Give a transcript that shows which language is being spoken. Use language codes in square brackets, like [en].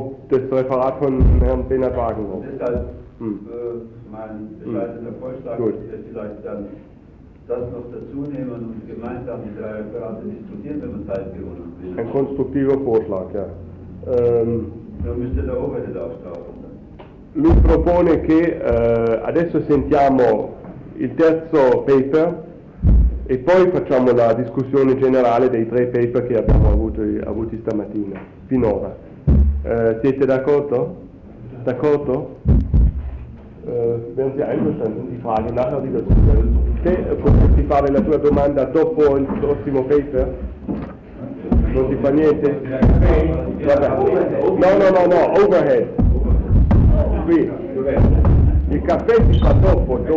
[de] Das Referat von Herrn Bernhard Wagenroth. Deshalb mein bescheidener Vorschlag ist vielleicht dann, das noch dazu nehmen und gemeinsam die 3 Referate diskutieren, wenn man Zeit gewonnen will. Ein konstruktiver Vorschlag, ja. Dann müsste der Oberhead auftauchen. [it] Lui propone che adesso sentiamo il terzo paper e poi facciamo la discussione generale dei 3 paper che abbiamo avuti stamattina, finora. Siete d'accordo? D'accordo? [de] Wären Sie einverstanden, die Frage nachher wieder zu stellen? [it] Potresti fare la tua domanda dopo il prossimo paper? Non si fa niente? No, no, no, no, overhead. Qui. Il caffè si fa dopo il tuo.